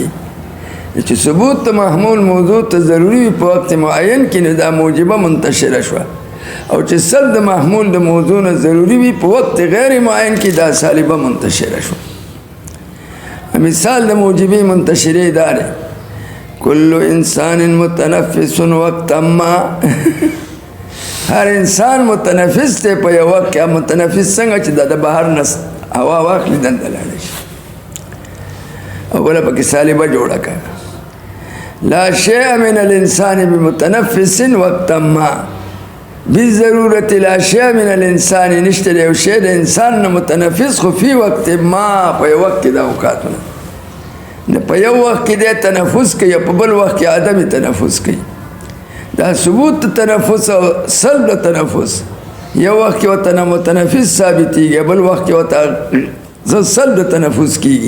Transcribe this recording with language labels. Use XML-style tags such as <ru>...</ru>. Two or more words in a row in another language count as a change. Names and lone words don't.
<ps>چې ثبوت د محمول موضوع ته ضروري وي په وقت معین کې نو دا موجبه منتشره شوه. او چې سل د محمول د موضوع نه ضروري وي په وقت غیر معین کې دا سالبه منتشره شوه. مثال د موجبه منتشره دا دی</ps> <ar>کل انسان متنفس وقت ما</ar> <ps>هر انسان متنفس دی په یو وخت کې. متنفس څنګه چې د بهر نه هوا واخلي دنده لاړه شي. او بله پکې سالبه جوړه کړه</ps> <ar>لا شیء من الانسان بمتنفس وقت ما بالضرورت لا شیء من الانسان</ar> <ps>نشته یو شی د انسان نه متنفس خو</ps> <ar>فی وقت ما</ar> <ps>په یو وخت کې د اوقاتونه نه په یو وخت کې د تنفس کوي په بل وخت کې عدم تنفس کوي. دا ثبوت تنفس او سلب تنفس یو وخت کې ورته متنفس ثابتېږي بل وخت کې ورته سلب تنفس کېږي.</ps>